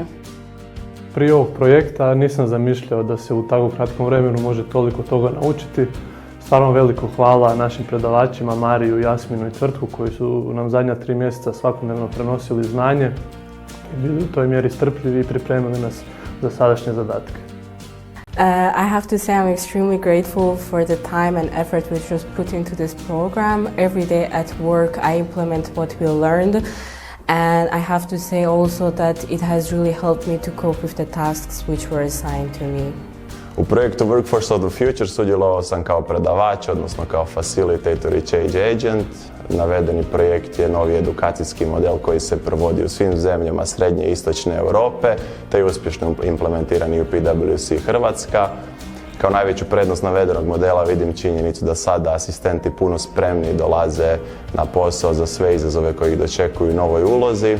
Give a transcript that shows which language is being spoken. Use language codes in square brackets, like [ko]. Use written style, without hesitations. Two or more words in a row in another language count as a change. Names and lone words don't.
[hr] Prije ovog projekta nisam zamišljao da se u tako kratkom vremenu može toliko toga naučiti. Stvarno veliko hvala našim predavačima Mariju, Jasminu i Tvrtku koji su nam zadnja 3 mjeseca svakodnevno prenosili znanje i bili u toj mjeri strpljivi i pripremili nas za sadašnje zadatke. [en] I have to say I'm extremely grateful for the time and effort which was put into this program. Every day at work I implement what we learned. And I have to say also that it has really helped me to cope with the tasks which were assigned to me. [hr] U projektu Workforce of the Future sudjelovao sam kao predavač, odnosno kao facilitator i [en] change agent. [hr] Navedeni projekt je novi edukacijski model koji se provodi u svim zemljama Srednje i Istočne Europe, te je uspješno implementiran i u PwC Hrvatska. Kao najveću prednost navedenog modela vidim činjenicu da sada asistenti puno spremniji dolaze na posao za sve izazove koji ih dočekuju u novoj ulozi.